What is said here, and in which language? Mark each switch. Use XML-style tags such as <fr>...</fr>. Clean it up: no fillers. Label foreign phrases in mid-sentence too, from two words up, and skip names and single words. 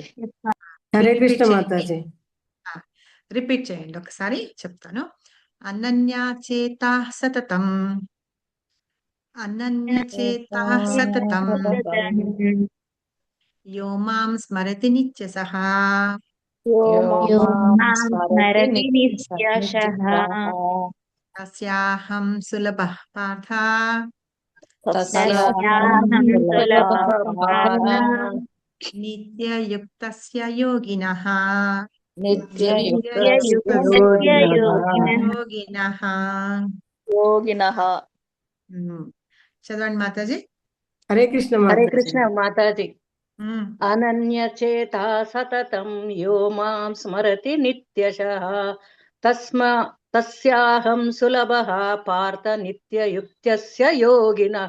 <te>హరే రిపీట్ కృష్ణ చేయండి. మాతాజీ. రిపీట్ చేయండి ఒకసారి, చెప్తాను.</te> <sa>అనన్యచేతా సతతం, అనన్యచేతా సతతం యో మాం స్మరతి నిత్యసః यो मां स्मरति नित्यशः తస్యాహం సులభః పార్థ तस्याहं सुलभः पार्थ నిత్యయుక్తస్య యోగినః. नित्ययुक्तस्य योगिनः యోగినః. యోగినః.</sa> <te>చదవండి మాతాజీ. హరే కృష్ణ హరే మాతాజీ. కృష్ణ మాతాజీ. ఉమ్.</te> <sa>అనన్యచేతా సతతం యో మాం స్మరతి నిత్యశః తస్యాహం సులభః పార్థ నిత్యయుక్తస్య యోగినః.</sa>